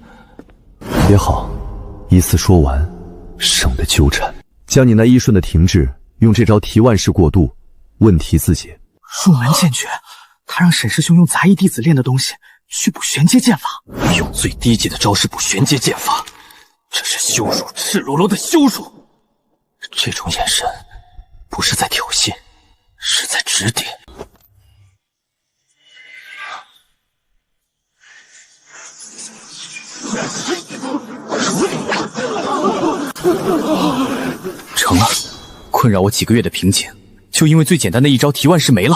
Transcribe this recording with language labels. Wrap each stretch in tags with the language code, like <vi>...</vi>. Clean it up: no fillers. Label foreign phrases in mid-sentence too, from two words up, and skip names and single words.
<zh>也好，一次說完，省得糾纏。將你那一瞬的停滯，用這招提萬式過渡，問題自解。入門劍訣，他讓沈師兄用雜役弟子練的東西去補玄階劍法，用最低級的招式補玄階劍法，這是羞辱，赤裸裸的羞辱。這種眼神，不是在挑衅，是在指点。成了，困擾我幾個月的瓶頸，就因為最簡單的一招提萬式沒了。</zh>